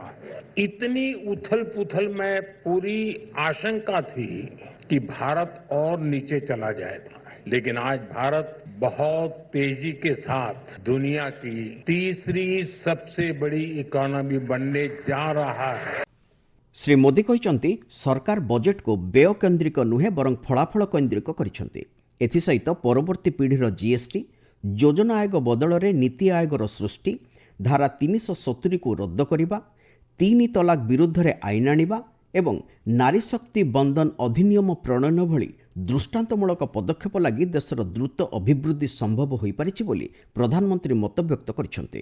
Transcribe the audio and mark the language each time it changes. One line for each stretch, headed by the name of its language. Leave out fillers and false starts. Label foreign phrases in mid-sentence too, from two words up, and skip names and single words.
Hindi: इतनी उथल पुथल में पूरी आशंका थी कि भारत और नीचे चला जाएगा, लेकिन आज भारत बहुत तेजी के साथ दुनिया की तीसरी सबसे बड़ी इकोनॉमी बनने जा रहा है।
Odia: ଶ୍ରୀ ମୋଦି କହିଛନ୍ତି ସରକାର ବଜେଟ୍କୁ ବ୍ୟୟ କେନ୍ଦ୍ରିକ ନୁହେଁ ବରଂ ଫଳାଫଳ କେନ୍ଦ୍ରିକ କରିଛନ୍ତି। ଏଥିସହିତ ପରବର୍ତ୍ତୀ ପିଢ଼ିର ଜିଏସ୍ଟି, ଯୋଜନା ଆୟୋଗ ବଦଳରେ ନୀତି ଆୟୋଗର ସୃଷ୍ଟି, ଧାରା 370କୁ ରଦ୍ଦ କରିବା, 3 ତଲାକ ବିରୁଦ୍ଧରେ ଆଇନ ଆଣିବା ଏବଂ ନାରୀ ଶକ୍ତି ବନ୍ଦନ ଅଧିନିୟମ ପ୍ରଣୟନ ଭଳି ଦୃଷ୍ଟାନ୍ତମୂଳକ ପଦକ୍ଷେପ ଲାଗି ଦେଶର ଦ୍ରୁତ ଅଭିବୃଦ୍ଧି ସମ୍ଭବ ହୋଇପାରିଛି ବୋଲି ପ୍ରଧାନମନ୍ତ୍ରୀ ମତବ୍ୟକ୍ତ କରିଛନ୍ତି।